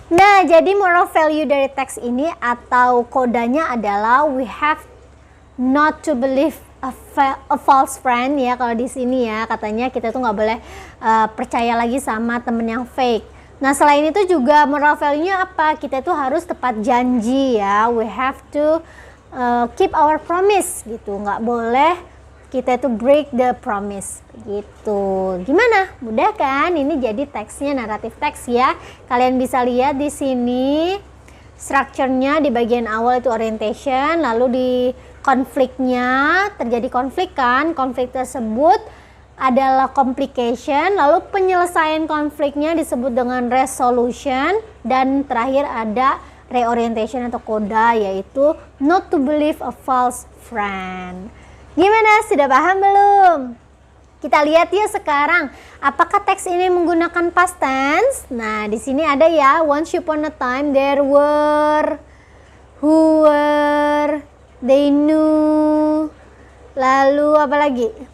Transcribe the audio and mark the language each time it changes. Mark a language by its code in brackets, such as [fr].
[id] Nah, jadi moral value dari teks ini atau kodanya adalah we have not to believe a false friend ya. Kalau di sini ya katanya kita tuh nggak boleh percaya lagi sama temen yang fake. Nah, selain itu juga moral value-nya apa? Kita tuh harus tepat janji ya. [en] We have to keep our promise gitu. [id] Nggak boleh kita itu [en] break the promise [id] gitu. Gimana? Mudah kan? Ini jadi teksnya naratif teks ya. Kalian bisa lihat di sini structure-nya di bagian awal itu orientation, lalu di konfliknya terjadi konflik kan. Konflik tersebut adalah complication, lalu penyelesaian konfliknya disebut dengan resolution, dan terakhir ada reorientation atau koda, yaitu [en] not to believe a false friend. [id] Gimana? Sudah paham belum? Kita lihat ya sekarang, apakah teks ini menggunakan past tense? Nah, di sini ada ya, [en] once upon a time there were, who were, they knew, [id] lalu apa lagi?